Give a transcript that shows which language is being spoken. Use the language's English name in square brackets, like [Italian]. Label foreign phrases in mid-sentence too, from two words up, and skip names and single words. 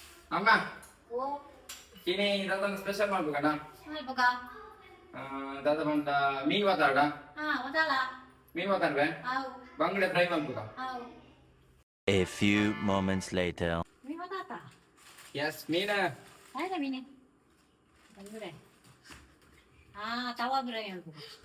[Tulu] ಅಮ್ಮ ಓ ತಿನಿ ದಾದನ ಸ್ಪೆಷಲ್ ಮಾಡ್ಬೇಕಣ್ಣ [Kannada] ಮಾಡ್ಬೇಕ [Tulu] ದಾದ ಬಂದ ಮೀನ್ ಮಾತಾಡ [Kannada] ಹಾ ಗೊತ್ತಲ್ಲ ಮೀನ್ ಮಾತಾಡ್ರೆ ಹಾವು ಬಂಗಡೆ ಫ್ರೈ ಮಾಡ್ಬೇಕ ಹಾವು [English] A few moments later. [Kannada] ಮೀನು ಗೊತ್ತಾತ ಎಸ್ ಮೀನ ಆಯ್ತಾ ಮೀನು ಬಂದ್ರೆ ಹಾ ತವಾ ಬಿರಿಯಾನಿ ಹೇಳ್ಬೇಕು